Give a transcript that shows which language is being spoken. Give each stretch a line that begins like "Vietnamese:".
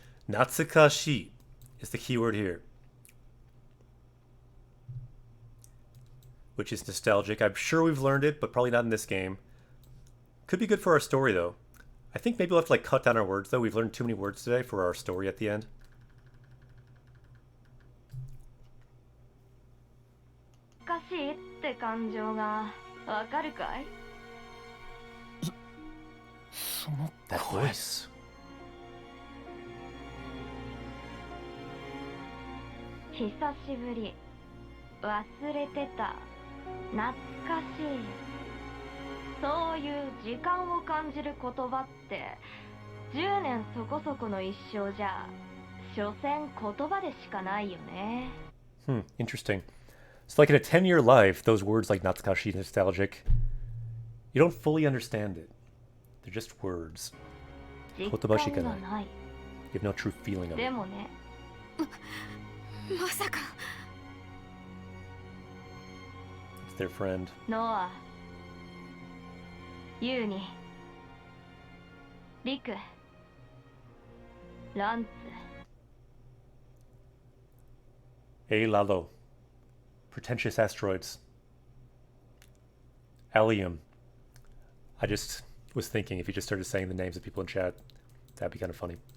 English: Natsukashi is the keyword here, which is nostalgic. I'm sure we've learned it, but probably not in this game. Could be good for our story though. I think maybe we'll have to like cut down our words though. We've learned too many words today for our story at the end.
Japanese: かしいって感情がわかるかい？その
English: That
Japanese: 声。
English: voice.
Japanese: 久しぶり。忘れてた。懐かしい。そういう時間を感じる言葉って10年そこそこの一生じゃ所詮言葉でしかないよね。
English: Interesting. So like in a 10-year life, those words like natsukashi, nostalgic, you don't fully understand it. They're just words.
Japanese: 実言葉しかない。感がない。
English: You have no true feeling of it.
Japanese: でもね。まさか。
English: It's their friend.
Japanese: ノア、ユーニ、リク、ランツ。
English: A Lalo. Pretentious asteroids. Allium. I just was thinking if you just started saying the names of people in chat, that'd be kind of funny.